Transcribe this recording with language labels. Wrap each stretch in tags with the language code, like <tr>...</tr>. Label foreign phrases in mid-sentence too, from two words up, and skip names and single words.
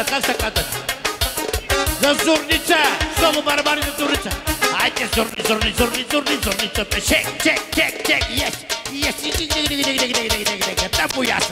<bg>Как се казва? За Зорница! Соло барабани за Зорница! Айде, Зорни, Зорни, Зорни, Зорни, Зорница!</bg> <en>Check, check, check, check! Yes! Yes! Тако яса!</en>